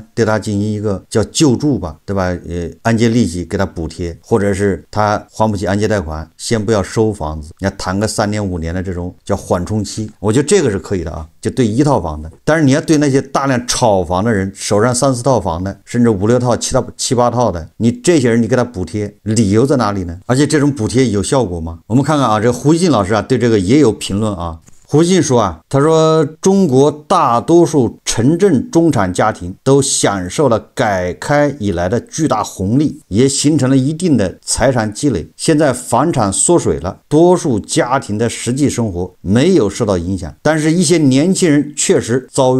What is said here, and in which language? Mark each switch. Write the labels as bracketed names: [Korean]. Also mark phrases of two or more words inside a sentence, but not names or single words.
[Chinese] 對他進行一個叫救助吧，对吧？按揭利息給他補貼，或者是他還不起按揭貸款，先不要收房子，你要談個3年5年的這種叫緩衝期，我覺得這個是可以的啊，就對一套房的。但是你要對那些大量炒房的人，手上3、4套房的，甚至5、6套、7、8套的，你這些人你給他補貼，理由在哪裡呢？而且這種補貼有效果嗎？我們看看啊，這胡錫進老師啊對這個也有評論啊。胡錫進說啊，他說中國大多數城鎮中產家庭都享受了改開以來的巨大紅利，也形成了一定的財產積累。現在房產縮水了，多數家庭的實際生活沒有受到影響，但是一些年輕人確實遭遇